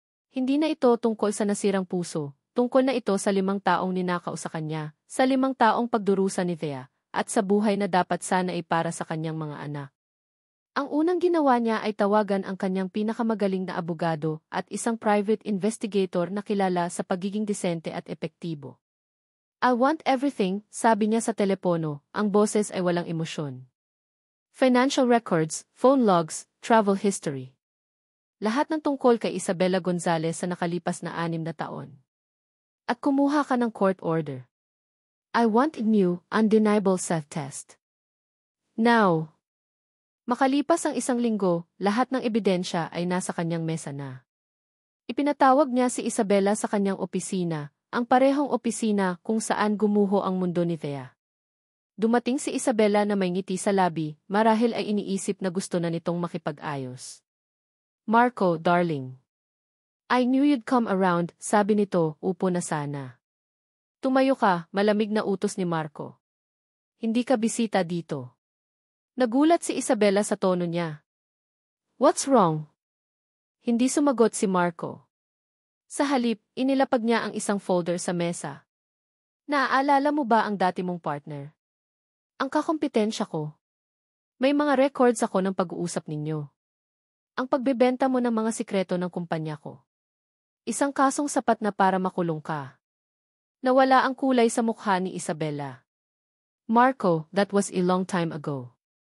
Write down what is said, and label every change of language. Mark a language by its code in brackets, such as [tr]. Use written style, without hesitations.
[tl] Hindi na ito tungkol sa nasirang puso. Tungkol na ito sa 5 taong ninakaw sa kanya, sa 5 taong pagdurusa ni Thea, at sa buhay na dapat sana ay para sa kanyang mga anak. Ang unang ginawa niya ay tawagan ang kanyang pinakamagaling na abogado at isang private investigator na kilala sa pagiging disente at epektibo. [en] I want everything, [tl] sabi niya sa telepono, ang boses ay walang emosyon. [en] Financial records, phone logs, travel history. [tl] Lahat ng tungkol kay Isabela Gonzalez sa nakalipas na 6 na taon. At kumuha ka ng court order. [en] I want a new, undeniable self-test. Now. [tl] Makalipas ang 1 linggo, lahat ng ebidensya ay nasa kanyang mesa na. Ipinatawag niya si Isabela sa kanyang opisina, ang parehong opisina kung saan gumuho ang mundo ni Thea. Dumating si Isabela na may ngiti sa labi, marahil ay iniisip na gusto na nitong makipag-ayos. [en] Marco, darling. I knew you'd come around, [tl] sabi nito, upo na sana. Tumayo ka, malamig na utos ni Marco. Hindi ka bisita dito. Nagulat si Isabela sa tono niya. [en] What's wrong? [tl] Hindi sumagot si Marco. Sa halip, inilapag niya ang isang folder sa mesa. Naaalala mo ba ang dati mong partner? Ang kakompetensya ko. May mga records ako ng pag-uusap ninyo. Ang pagbebenta mo ng mga sikreto ng kumpanya ko. Isang kasong sapat na para makulong ka. Nawala ang kulay sa mukha ni Isabela. [en] Marco, that was a long time ago.